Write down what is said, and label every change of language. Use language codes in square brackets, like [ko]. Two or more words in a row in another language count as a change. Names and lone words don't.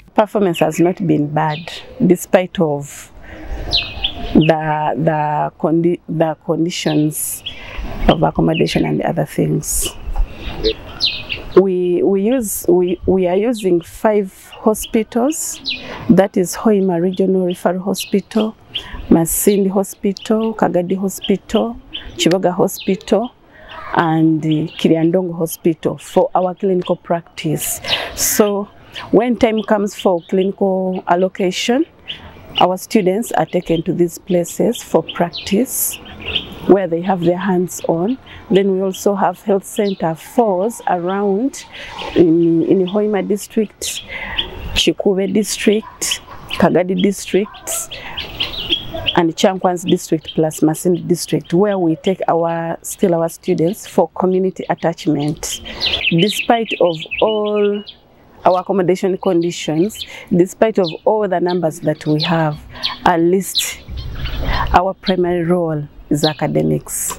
[en] Performance has not been bad, despite of the conditions of accommodation and other things. We are using 5 hospitals. That is Hoima Regional Referral Hospital, Masindi Hospital, Kagadi Hospital, Chiboga Hospital, and Kiriandongo Hospital for our clinical practice. So when time comes for clinical allocation, our students are taken to these places for practice, where they have their hands on. Then we also have health center 4s around in Hoima district, Chikube district, Kagadi district, and Chankwan's district plus Masindi district, where we take our students for community attachment. Despite of all our accommodation conditions, despite of all the numbers that we have, at least our primary role is academics.